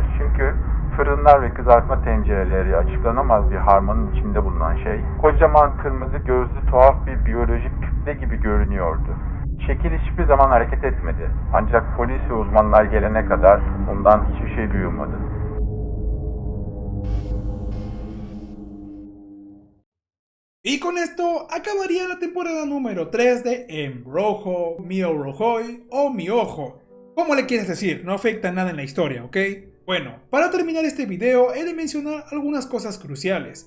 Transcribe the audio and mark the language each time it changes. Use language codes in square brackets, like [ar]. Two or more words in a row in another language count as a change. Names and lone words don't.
[tr] Çünkü fırınlar ve kızartma tencereleri açıklanamaz bir harmanın içinde bulunan şey, kocaman kırmızı gözlü tuhaf bir biyolojik kütle gibi görünüyordu. Şekil hiçbir zaman hareket etmedi. Ancak polis ve uzmanlar gelene kadar ondan hiçbir şey duyulmadı. [es] Y con esto acabaría la temporada número 3 de Embrojo, Mio Rojoy o Mi Ojo. Como le quieres decir, no afecta nada en la historia, ¿ok? Bueno, para terminar este video he de mencionar algunas cosas cruciales.